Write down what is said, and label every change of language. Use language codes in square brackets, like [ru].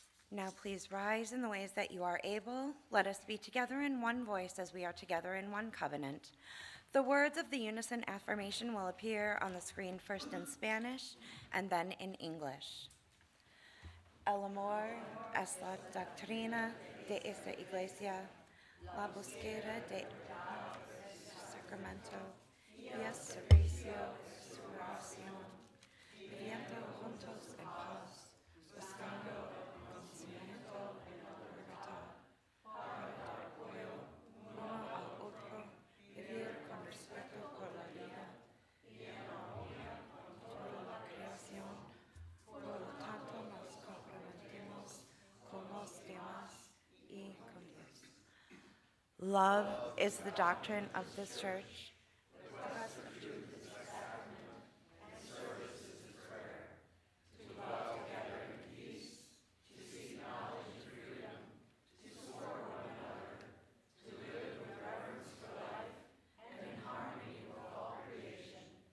[en] Now please rise in the ways that you are able. Let us be together in one voice as we are together in one covenant. The words of the unison affirmation will appear on the screen first in Spanish and then in English. [es] El amor es la doctrina de esta iglesia, la búsqueda de sacramento y el servicio de su oración, viviendo juntos en paz, buscando conocimiento y libertad, para dar apoyo uno al otro, vivir con respeto por la vida y en armonía con toda la creación. Por lo tanto, nos comprometemos con los demás y con Dios. [en] Love is the doctrine of this church. The rest of truth is the sacrament, and service is the prayer. To dwell together in peace, to seek knowledge and freedom, to support one another, to live with reverence for life, and in harmony with all creation.